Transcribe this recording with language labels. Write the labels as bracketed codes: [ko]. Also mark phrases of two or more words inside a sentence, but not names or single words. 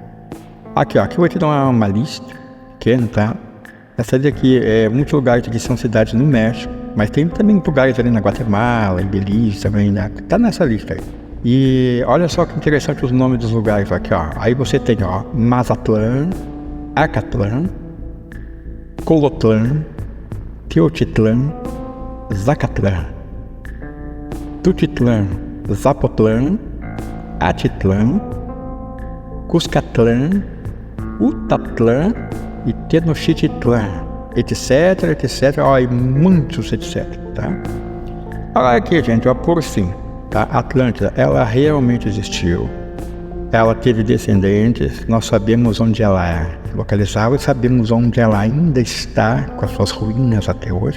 [pt] Aqui eu vou te dar uma lista pequena, tá? Essa aqui, muitos lugares aqui são cidades no México, mas tem também lugares ali na Guatemala, em Belize também, né? Tá nessa lista aí. E olha só que interessante os nomes dos lugares aqui, ó. Aí você tem, ó, Mazatlán, Acatlán, Colotlán, Teotitlán, Zacatlán, Tutitlán, Zapotlán, Atitlán, Cuscatlán, Utatlán e Tenochtitlán, etc, ó, e muitos etc, tá? Olha aqui, gente, ó, por fim, tá? Atlântida, ela realmente existiu, ela teve descendentes, nós sabemos onde ela é localizada e sabemos onde ela ainda está, com as suas ruínas até hoje.